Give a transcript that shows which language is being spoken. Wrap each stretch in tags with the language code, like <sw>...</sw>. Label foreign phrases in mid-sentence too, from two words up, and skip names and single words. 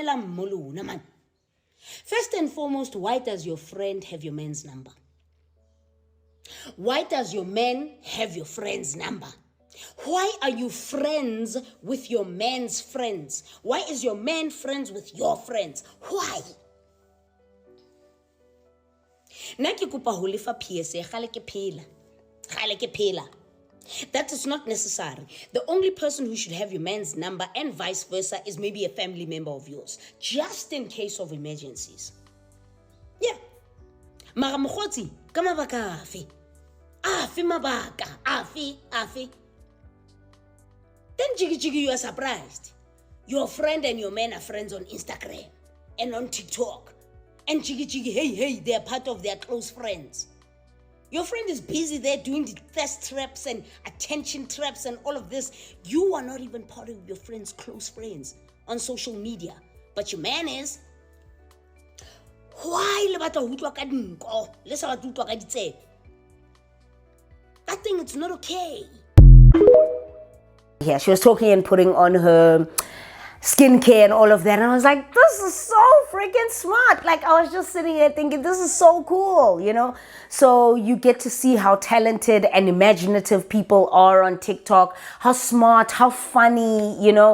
<en>First and foremost, why does your friend have your man's number? Why does your man have your friend's number? Why are you friends with your man's friends? Why is your man friends with your friends? Why?</en> <st>Nna ke kopa ho lefa PSA gale ke phela.</st> <en>That is not necessary. The only person who should have your man's number and vice versa is maybe a family member of yours, just in case of emergencies. Yeah.</en> <st>Mara mokgotsi ka mabaka afe mabaka afe.</st> <en>Then jiggy you are surprised. Your friend and your man are friends on Instagram and on TikTok. And jiggy, hey, they are part of their close friends. Your friend is busy there doing the thirst traps and attention traps and all of this. You are not even part of your friend's close friends on social media. But your man is.</en> <st>Why le batla ho utlwa ka dinko? Le sa batla ho utlwa ka ditsebe.</st> <en>That thing, it's not okay. Yeah, she was talking and putting on her skincare and all of that, and I was like, this is so freaking smart. Like, I was just sitting there thinking, this is so cool, you know. So you get to see how talented and imaginative people are on TikTok, how smart, how funny, you know.</en>